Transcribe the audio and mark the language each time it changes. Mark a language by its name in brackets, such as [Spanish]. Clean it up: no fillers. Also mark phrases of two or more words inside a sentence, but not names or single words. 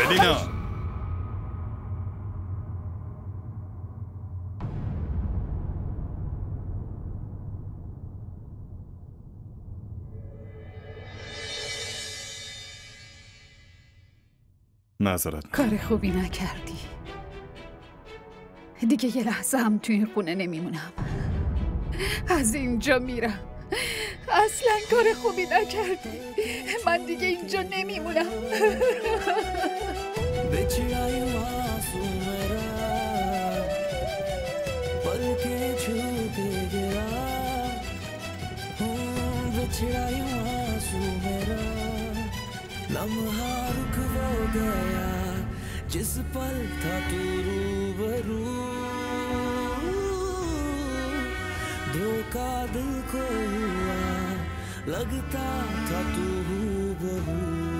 [Persian] الینا معذرت. کار خوبی نکردی. دیگه یه لحظه هم توی این خونه نمیمونم. از اینجا میرم. اصلا کار خوبی نکردی. من دیگه اینجا نمیمونم. [Hindi] लम्हा रुक वो गया जिस पल था तू रूबरू धोखा दिल को हुआ लगता था तू हूबहू